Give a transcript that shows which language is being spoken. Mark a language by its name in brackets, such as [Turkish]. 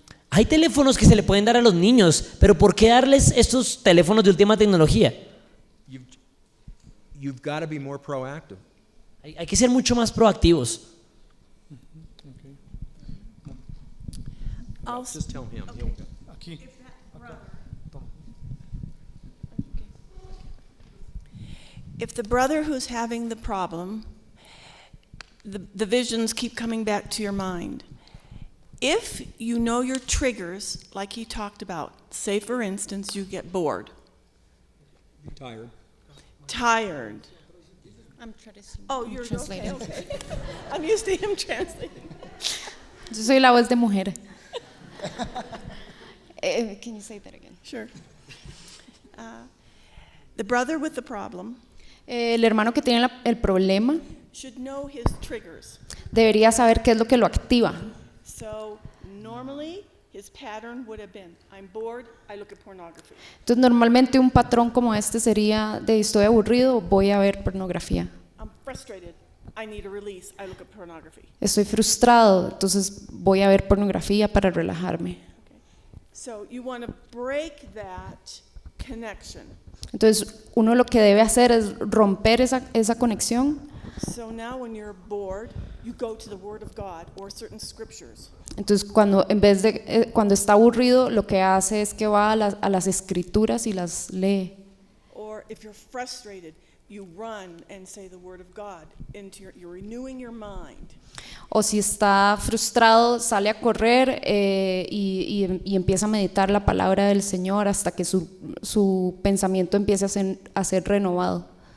[Spanish] Hay teléfonos que se le pueden dar a los niños, pero ¿por qué darles estos teléfonos de última tecnología? [English] You've got to be more proactive. [Spanish] Hay que ser mucho más proactivos. [English] I'll Just tell him. [Spanish] Aquí. [English] If the brother who's having the problem, the visions keep coming back to your mind. If you know your triggers, like he talked about, say for instance you get bored, Tired. tired. I'm Oh, you're okay, translating. okay. I'm used to him translating. [Spanish] Yo soy la voz de mujer. [English] Can you say that again? Sure. The brother with the problem [Spanish] El hermano que tiene el problema [English] should know his triggers. [Spanish] debería saber qué es lo que lo activa. [English] So normally his pattern would have been, I'm bored, I look at pornography. [Spanish] Entonces normalmente un patrón como este sería de estoy aburrido, voy a ver pornografía. [English] I'm frustrated, I need a release, I look at pornography. [Spanish] Estoy frustrado, entonces voy a ver pornografía para relajarme. [English] So you want to break that connection. [Spanish] Entonces uno lo que debe hacer es romper esa conexión. [English] So now when you're bored, you go to the Word of God or certain scriptures. [Spanish] Entonces cuando en vez de cuando está aburrido, lo que hace es que va a las escrituras y las lee. [English] Or if you're frustrated, you run and say the Word of God into you're renewing your mind. [Spanish] O si está frustrado, sale a correr y empieza a meditar la palabra del Señor hasta que su pensamiento empiece a ser renovado.